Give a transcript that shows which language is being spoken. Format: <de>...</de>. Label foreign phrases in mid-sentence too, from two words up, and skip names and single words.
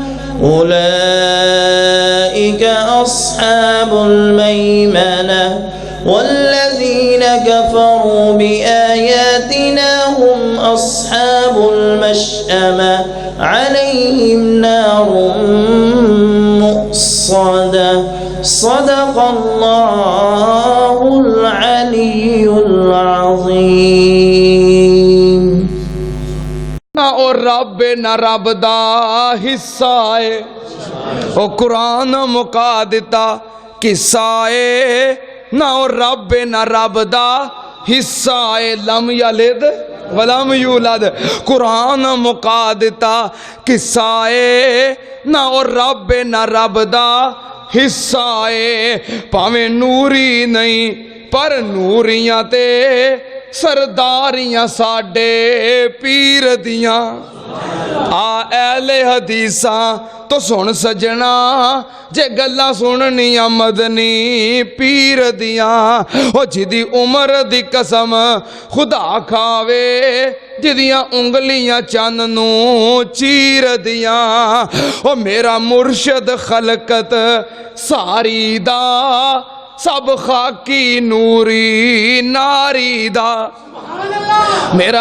<ar>أولئك أصحاب الميمنة والذين كفروا بآياتنا هم أصحاب المشأمة عليهم نار مؤصدة صدق الله العظيم. العلي العظيم</ar> <pa>نہ او رب نہ رب دا حصہ ہے او قرآن مکا دیتا قصہ ہے نہ او رب نہ رب دا حصہ ہے</pa> <ar>لم یلد ولم یولد</ar> <pa>قرآن مکا دیتا قصہ ہے نہ او رب نہ رب دا حصہ ہے پاویں نوری نہیں پر نوریاں تے سرداریاں ساڈے پیر دیاں آ اہل حدیثاں تو سن سجنا جے گلاں سننیاں مدنی پیر دیاں او جدی عمر دی قسم خدا کھاوے جدیاں انگلیاں چند نو چیر دیاں او میرا مرشد خلقت ساری دا سب خاکی نوری ناری دا میرا</pa>